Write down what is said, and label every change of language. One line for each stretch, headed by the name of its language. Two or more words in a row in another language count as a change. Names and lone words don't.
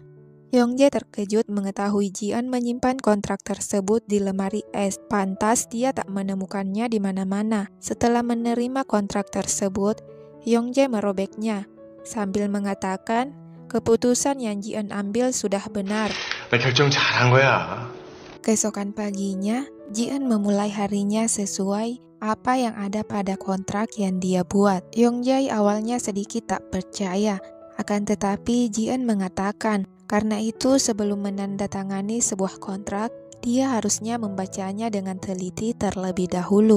Indonesian: Yongjae terkejut mengetahui Ji-eun menyimpan kontrak tersebut di lemari es. Pantas dia tak menemukannya di mana-mana. Setelah menerima kontrak tersebut, Yongjae merobeknya sambil mengatakan keputusan yang Ji-eun ambil sudah benar.
Korean: 나 결정 잘한 거야.
Indonesian: Keesokan paginya, Ji-eun memulai harinya sesuai apa yang ada pada kontrak yang dia buat. Yongjae awalnya sedikit tak percaya, akan tetapi Ji-eun mengatakan karena itu sebelum menandatangani sebuah kontrak, dia harusnya membacanya dengan teliti terlebih dahulu.